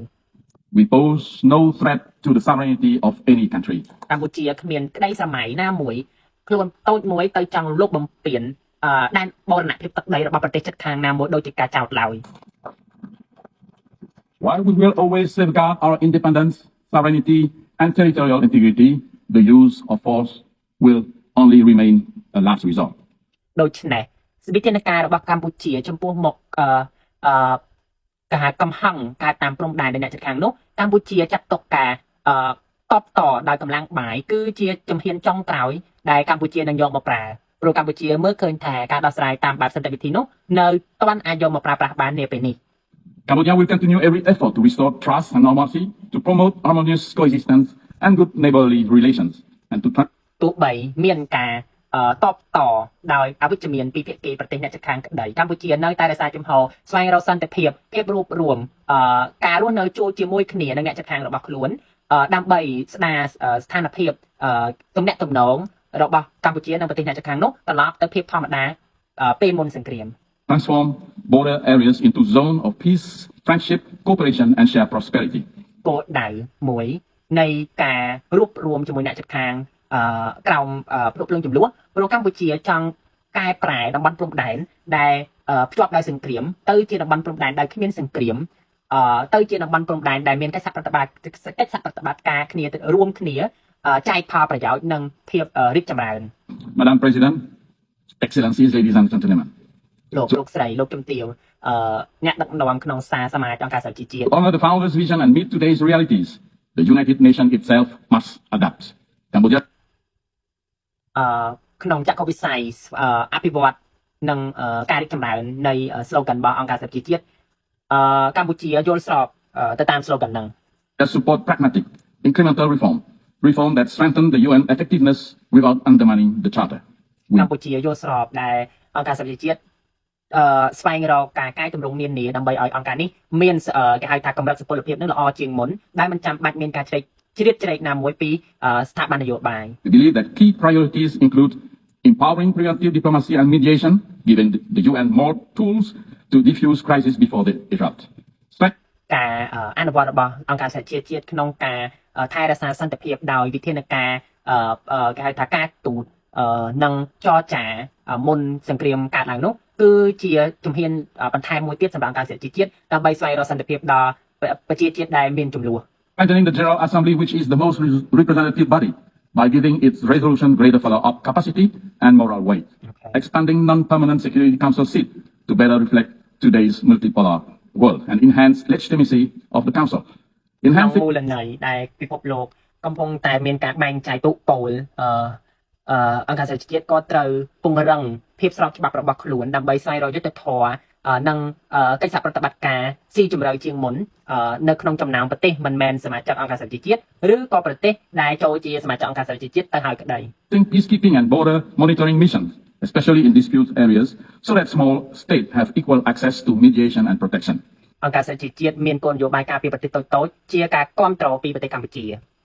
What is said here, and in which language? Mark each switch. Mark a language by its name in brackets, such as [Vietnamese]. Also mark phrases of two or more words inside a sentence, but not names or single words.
[English] We pose no threat to the sovereignty of any country. [Khmer] កម្ពុជាគ្មានក្តីស្រមៃណាមួយខ្លួនតូចមួយទៅចង់លុបបំពានដែនបូរណភាពទឹកដីរបស់ប្រទេសជិតខាងណាមួយដូចជាការចោទឡើយ [English] While we will always safeguard our independence, sovereignty, and territorial integrity, the use of force will only remain a last resort. [Khmer] ដូច្នេះវិធានការរបស់កម្ពុជាចំពោះមុខការកំហឹងការតាមព្រំដែននៃអ្នកជិតខាងនោះកម្ពុជាចាត់ទុកការតបតដោយកម្លាំងបាយគឺជាជំហានចុងក្រោយដែលកម្ពុជានឹងយកមកប្រើព្រោះកម្ពុជាមើលឃើញថាការដោះស្រាយតាមបែបសន្តិវិធីនោះនៅទាន់អាចយកមកប្រើប្រាស់បាននាពេលនេះ [English] Cambodia will continue every effort to restore trust and normalcy, to promote harmonious coexistence and good neighborly relations, and to [Khmer] ទោះបីមានការតបតដោយអវិជ្ជមានពីភាគីប្រទេសអ្នកជិតខាងក្តីកម្ពុជានៅតែរក្សាជំហរស្វែងរកសន្តិភាពភាពរួបរួមការរស់នៅជួបជាមួយគ្នានឹងអ្នកជិតខាងរបស់ខ្លួនដើម្បីស្ដារស្ថានភាពទំនាក់ទំនងរបស់កម្ពុជានិងប្រទេសអ្នកជិតខាងនោះត្រឡប់ទៅភាពធម្មតាពេលមុនសង្គ្រាម [English] transform border areas into zone of peace, friendship, cooperation, and shared prosperity. [Khmer] គោលដៅមួយនៃការរួបរวมជាមួយអ្នកជិតខាងក្រោមព្រោះភ្លើងចំនួនព្រោះកម្ពុជាចង់កែប្រែតំបន់ព្រំដែនដែលភ្ជាប់ដោយសង្គ្រាមទៅជាតំបន់ព្រំដែនដែលគ្មានសង្គ្រាមទៅជាតំបន់ព្រំដែនដែលមានកិច្ចសហប្រតិបត្តិការគ្នារួមគ្នាចែកផលប្រយោជន៍និងភាពរីកចម្រើន [English] Madam President, Excellencies, ladies and gentlemen. [Khmer] លោកស្រីលោកជំទាវអ្នកដឹកនាំក្នុងសារសមាជអង្គការសហជីវជាតិ [English] To honor the founders' vision and meet today's realities, the United Nations itself must adapt. Cambodia [Khmer] ក្នុងចក្ខុវិស័យអភិវឌ្ឍនិងការរីកចម្រើននៃ slogan របស់អង្គការសហប្រជាជាតិកម្ពុជាយល់ស្របទៅតាម slogan ហ្នឹង [English] That support pragmatic, incremental reform that strengthen the UN effectiveness without undermining the Charter. [Khmer] កម្ពុជាយល់ស្របដែលអង្គការសហប្រជាជាតិស្វែងរកការកែតម្រង់នានាដើម្បីឲ្យអង្គការនេះមានគេហៅថាកម្រិតសុពលភាពនឹងល្អជាងមុនដែលមិនចាំបាច់មានការជ្រៀតជ្រែកណាមួយពីស្ថាប័ននយោបាយ [English] We believe that key priorities include empowering preventive diplomacy and mediation, giving the UN more tools to diffuse crises before they erupt. [Khmer] ការអនុវត្តរបស់អង្គការសហជីវជាតិក្នុងការថែរក្សាសន្តិភាពដោយវិធានការគេហៅថាការទូតនិងចរចាមុនសង្គ្រាមកើតឡើងនោះគឺជាជំហានបន្ថែមមួយទៀតសម្រាប់អង្គការសហជីវជាតិដើម្បីស្វែងរកសន្តិភាពដល់ប្រជាជាតិដែលមានចំនួន [English] Strengthening the General Assembly, which is the most representative body, by giving its resolution greater follow-up capacity and moral weight. Okay. Expanding non-permanent Security Council seat to better reflect today's multipolar world and enhance legitimacy of the Council. [Khmer] ក្នុង [English] Enhancing [Khmer] មូលន័យដែលពិភពលោកកំពុងតែមានការបែងចែកទុពលអង្គការសហជីវជាតិក៏ត្រូវពង្រឹងភាពស្របច្បាប់របស់ខ្លួនដើម្បីស្វែងរកយុត្តិធម៌និងកិច្ចសហប្រតិបត្តិការស៊ីជម្រៅជាងមុននៅក្នុងចំណោមប្រទេសមិនមែនសមាជិកអង្គការសហជីវជាតិឬក៏ប្រទេសដែលចូលជាសមាជិកអង្គការសហជីវជាតិទៅហើយក្តី [English] peacekeeping and border monitoring missions, especially in dispute areas, so that small states have equal access to mediation and protection. [Khmer] អង្គការសហជីវជាតិមានគោលនយោបាយការពារប្រទេសតូចៗជាការគ្រប់គ្រងពីប្រទេសកម្ពុជា